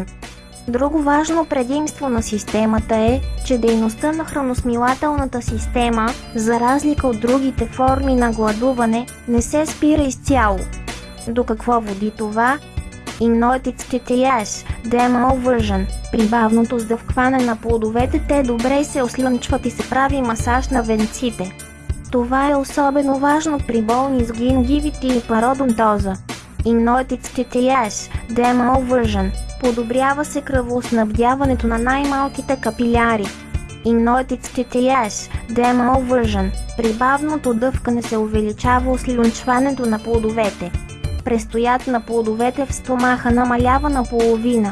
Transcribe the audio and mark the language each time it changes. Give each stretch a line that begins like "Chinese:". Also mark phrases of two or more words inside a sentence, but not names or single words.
Bulgarian: Друго важно предимство на системата е, че дейността на храносмилателната система, за разлика от другите форми на гладуване, не се спира изцяло. До какво води това?
English: Innoitic Demoversion.
Bulgarian: При бавното сдъвкване на плодовете те добре се ослънчват и се прави масаж на венците. Това е особено важно при болни с гингивити и пародонтоза.
English: Innoitic Demoversion.
Bulgarian: Подобрява се кръвоснабдяването на най-малките капиляри.
English: Innoitic Demoversion.
Bulgarian: При бавното дъвкане се увеличава ослюнчването на плодовете. Престоят на плодовете в стомаха намалява наполовина.